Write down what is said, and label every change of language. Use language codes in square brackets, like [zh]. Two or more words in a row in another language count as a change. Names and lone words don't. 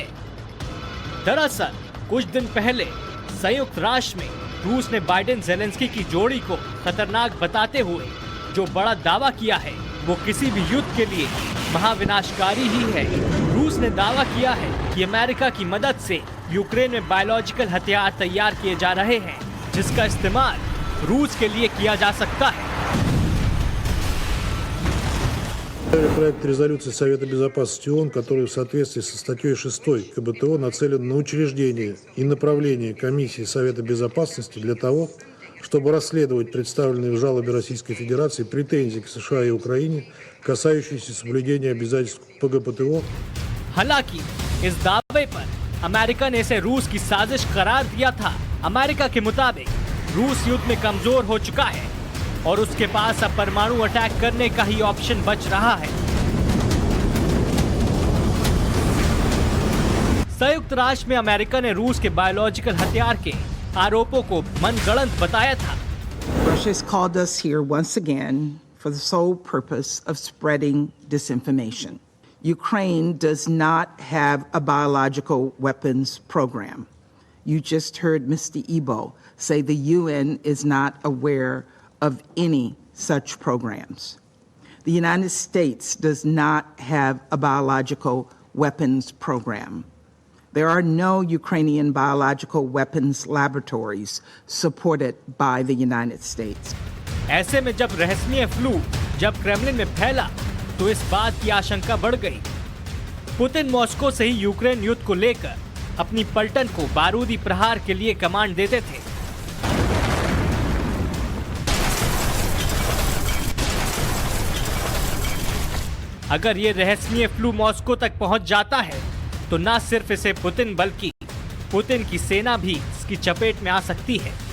[hi] दरअसल कुछ दिन पहले संयुक्त राष्ट्र में रूस ने बाइडेन जेलेंस्की की जोड़ी को खतरनाक बताते हुए जो बड़ा दावा किया है, वो किसी भी युद्ध के लिए महाविनाशकारी ही है। रूस ने दावा किया है कि अमेरिका की मदद से यूक्रेन में बायोलॉजिकल हथियार तैयार किए जा रहे हैं, जिसका इस्तेमाल रूस के लिए किया जा सकता है। [ru] Проект резолюции Совета Безопасности ООН, который в соответствии со статьей 6 КБТО нацелен на учреждение и направление Комиссии Совета Безопасности для того, чтобы расследовать представленные в жалобе Российской Федерации претензии к США и Украине, касающиеся соблюдения обязательств ПГПТО। [hi] हालांकि इस दावे पर अमेरिका ने इसे रूस की साजिश करार दिया था। अमेरिका के मुताबिक रूस युद्ध में कमजोर हो चुका है और उसके पास अब परमाणु अटैक करने का ही ऑप्शन बच रहा है। संयुक्त राष्ट्र में अमेरिका ने रूस के बायोलॉजिकल हथियार के आरोपों को मनगढ़ंत बताया था। [en] Russia has called us here once again for the sole purpose of spreading disinformation. Ukraine does not have a biological weapons program. You just heard Mr. Ebo say the UN is not aware of any such programs. The United States does not have a biological weapons program. There are no Ukrainian biological weapons laboratories supported by the United States. [hi] ऐसे में जब रहस्यमय फ्लू जब क्रेमलिन में फैला तो इस बात की आशंका बढ़ गई। पुतिन मॉस्को से ही यूक्रेन युद्ध को लेकर अपनी पलटन को बारूदी प्रहार के लिए कमांड देते थे। अगर ये रहस्यमय फ्लू मॉस्को तक पहुंच जाता है तो न सिर्फ इसे पुतिन बल्कि पुतिन की सेना भी इसकी चपेट में आ सकती है।